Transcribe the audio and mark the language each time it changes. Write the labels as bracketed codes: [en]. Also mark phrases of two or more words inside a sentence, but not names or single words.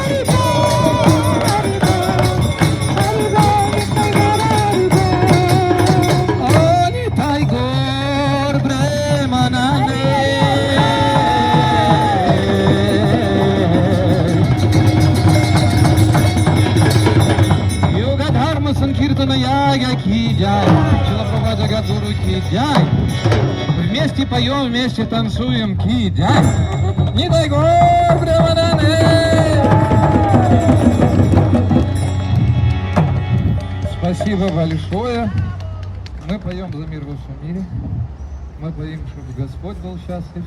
[sa] Oh, Nitai Gaur Premanande. Yoga Dharma Sankirtana युग की जय, श्रील प्रभुपाद जगद्गुरु की जय. [ru] Вместе поем, вместе танцуем [sa] की जय. [ru] Нитай Гаур Преmanande. Спасибо большое. Мы поем за мир во всем мире. Мы поем, чтобы Господь был счастлив.